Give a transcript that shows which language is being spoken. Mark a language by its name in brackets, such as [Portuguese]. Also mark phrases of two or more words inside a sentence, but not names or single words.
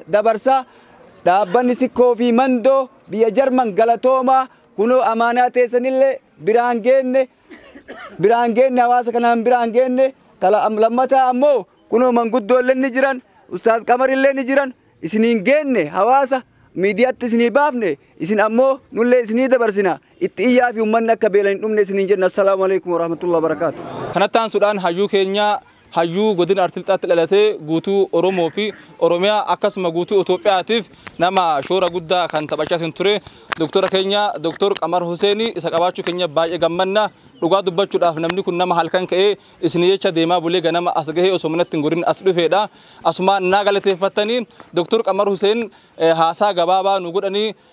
[Oromo] dabarsaa dhaabbanni sikkoo fi mandoo biyya Jarman galatoomaa kunoo amaanaa teessanillee biraan geenne hawaasa kanaan biraan geenne lammataa ammoo kunoo manguddoollee ni jiran Ustaaz Qamarillee ni jiran isiniin geenne hawaasa miidiyaatti isinii baafne isin ammoo nullee isinii dabarsina itti iyyaa fi ummanni akka beelan hin dhumne isiniin jenna [Arabic] السلام عليكم ورحمة الله وبركاته. [Oromo] Kanatti aansuudhaan hayyuu keenya hayyuu godina Arsii Lixaatti dhalatee guutuu Oromoo fi Oromiyaa akkasuma guutuu Itoophiyaatiif nama shoora guddaa kan taphachaa hin ture doktora keenya Doktor Qamar Huseenii isa qabaachuu keenya baay'ee gammanna dhugaa dubbachuudhaaf namni kun nama halkan ka'ee isin jecha deemaa bulee ganama as gahee osoo manatti hin gorin as dhufeedha asumaan naa galateeffattanii Doktor Qamar Huseen haasaa gabaabaa nu godhanii